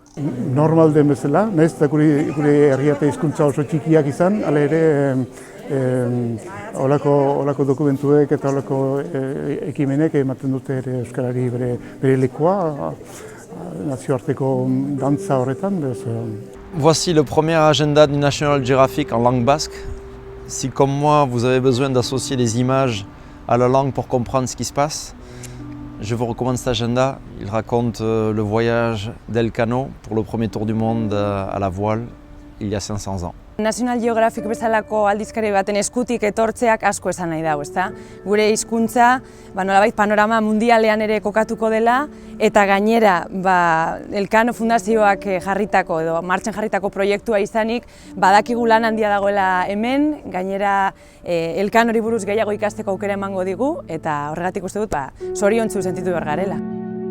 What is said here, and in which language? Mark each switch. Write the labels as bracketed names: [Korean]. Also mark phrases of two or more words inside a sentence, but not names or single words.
[Basque] Normal den bezala, nahiz eta gure herriate hizkuntza oso txikiak izan, hala ere olako dokumentuek eta olako ekimenek ematen dute ere euskarari bere lekua, nazioarteko dantza horretan. [French] Voici le premier agenda du National Geographic en langue basque. Si comme moi vous avez besoin d'associer les images à la langue pour comprendre ce qui se passe, je vous recommande cet agenda. Il raconte le voyage d'Elcano pour le premier tour du monde à la voile il y a 500 ans. [Basque] National Geographic bezalako aldizkari baten eskutik etortzeak asko esan nahi dago, ezta? Gure hizkuntza nolabait panorama mundialean ere kokatuko dela eta gainera Elcano Fundazioak jarritako edo martxan jarritako proiektua izanik badakigu lan handia dagoela hemen, gainera Elcanori buruz gehiago ikasteko aukera emango digu eta horregatik uste dut zoriontsu sentitu behar garela.